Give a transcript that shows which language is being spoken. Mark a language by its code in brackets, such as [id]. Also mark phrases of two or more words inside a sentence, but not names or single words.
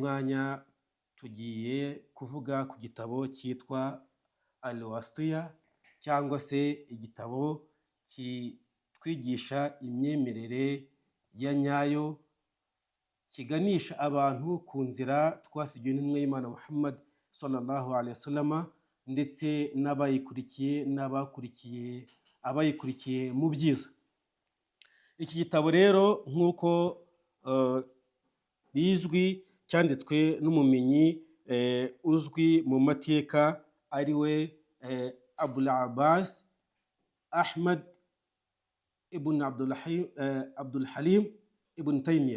[rw] mwanya tugiye kuvuga ku gitabo cyitwa Al-Wasitiyya, cyangwa se igitabo kitwigisha imyemerere ya nyayo, kiganisha abantu ku nzira twasigiwe n'intumwa y'Imana Muhammad [ar] صلى الله عليه وسلم, [rw] ndetse n'abayikurikiye abayikurikiye mu byiza. Iki gitabo rero nk'uko bizwi cyanditswe n'umumenyi uzwi mu mateka ari we Abul Abbas Ahmad ibn Abdul Halim ibn Taymiyyah.